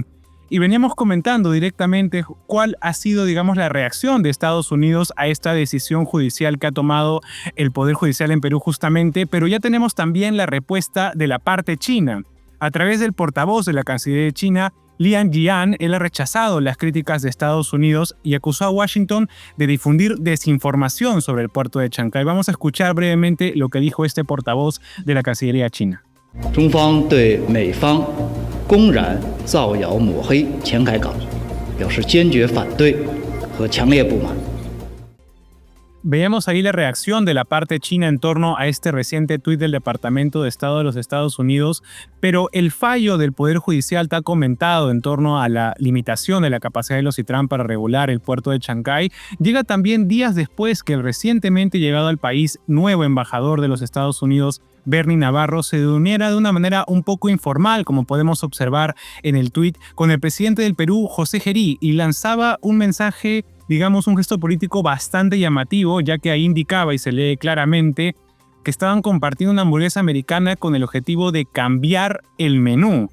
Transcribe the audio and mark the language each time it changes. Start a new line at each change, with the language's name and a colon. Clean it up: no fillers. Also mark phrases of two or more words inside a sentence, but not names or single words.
Spanish: Y veníamos comentando directamente cuál ha sido, la reacción de Estados Unidos a esta decisión judicial que ha tomado el Poder Judicial en Perú justamente, pero ya tenemos también la respuesta de la parte china. A través del portavoz de la Cancillería de China, Lian Jian, él ha rechazado las críticas de Estados Unidos y acusó a Washington de difundir desinformación sobre el puerto de Chancay. Vamos a escuchar brevemente lo que dijo este portavoz de la Cancillería china.
Chinese: 中方对美方公然造谣抹黑前海港表示坚决反对和强烈不满。
Spanish: Veamos ahí la reacción de la parte china en torno a este reciente tuit del Departamento de Estado de los Estados Unidos, pero el fallo del Poder Judicial está comentado en torno a la limitación de la capacidad de los Citran para regular el puerto de Chancay. Llega también días después que el recientemente llegado al país nuevo embajador de los Estados Unidos, Bernie Navarro, se reuniera de una manera un poco informal, como podemos observar en el tuit, con el presidente del Perú, José Gerí, y lanzaba un mensaje, un gesto político bastante llamativo, ya que ahí indicaba y se lee claramente que estaban compartiendo una hamburguesa americana con el objetivo de cambiar el menú.